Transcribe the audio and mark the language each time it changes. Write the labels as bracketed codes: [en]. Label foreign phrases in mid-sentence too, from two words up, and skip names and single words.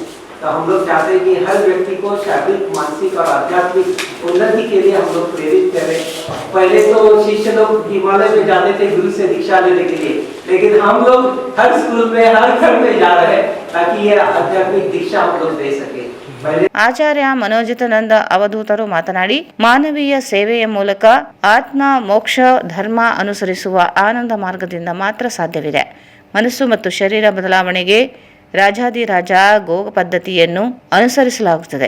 [hi] तो हम लोग चाहते हैं कि हर व्यक्ति को शारीरिक, मानसिक और आध्यात्मिक उन्नति के लिए हम लोग प्रेरित करें। पहले तो शिष्य लोग हिमालय में जाते थे गुरु से दीक्षा लेने के लिए, लेकिन हम लोग हर स्कूल में, हर घर में जा रहे हैं ताकि ये आध्यात्मिक दीक्षा हम लोग दे सके। [kn] ಆಚಾರ್ಯ ಮನೋಜಿತಾನಂದ ಅವಧೂತರು ಮಾತನಾಡಿ, ಮಾನವೀಯ ಸೇವೆಯ ಮೂಲಕ ಆತ್ಮ ಮೋಕ್ಷ ಧರ್ಮ ಅನುಸರಿಸುವ ಆನಂದ ಮಾರ್ಗದಿಂದ ಮಾತ್ರ ಸಾಧ್ಯವಿದೆ. ಮನಸ್ಸು ಮತ್ತು ಶರೀರ ಬದಲಾವಣೆಗೆ ರಾಜಾದಿರಾಜ ಗೋ ಪದ್ಧತಿಯನ್ನು ಅನುಸರಿಸಲಾಗುತ್ತದೆ.